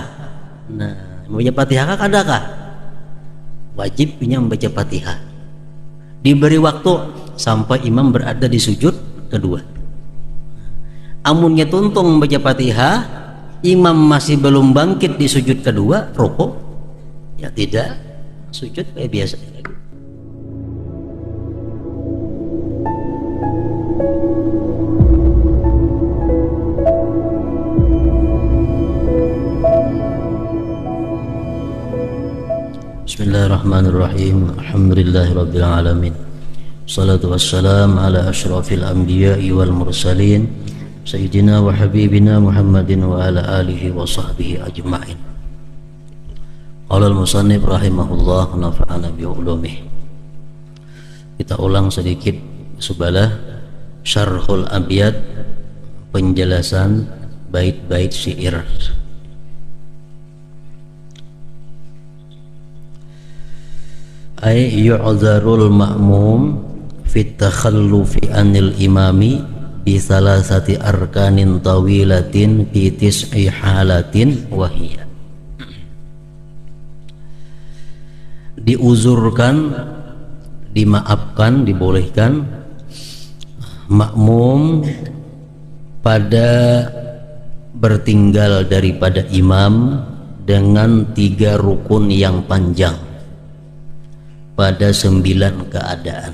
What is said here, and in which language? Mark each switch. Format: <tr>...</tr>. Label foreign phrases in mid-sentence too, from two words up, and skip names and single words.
<bjn>Nah, baca Fatihah kah kadakah? Wajib punya membaca Fatihah. Diberi waktu sampai imam berada di sujud kedua. Amunnya tuntung membaca Fatihah, imam masih belum bangkit di sujud kedua, rukuk, ya tidak, sujud kayak biasa.</bjn> <ar>بسم الله الرحمن الرحيم. الحمد لله رب العالمين الصلاة والسلام على أشرف الأنبياء والمرسلين سيدنا وحبيبنا محمد وعلى آله وصحبه أجمعين. قال المصنف رحمه الله نفعنا بعلومه.</ar> <bjn>Kita ulang sedikit sebalah</bjn> <ar>شرح الأبيات,</ar> <bjn>penjelasan bait-bait syair.</bjn> <ar>أي يعذر المأموم في التخلف عن الإمام بثلاثة أركان طويلة في تسع حالات وهي.</ar> <bjn>Diuzurkan, dimaafkan, dibolehkan makmum pada bertinggal daripada imam dengan 3 rukun yang panjang pada 9 keadaan.</bjn>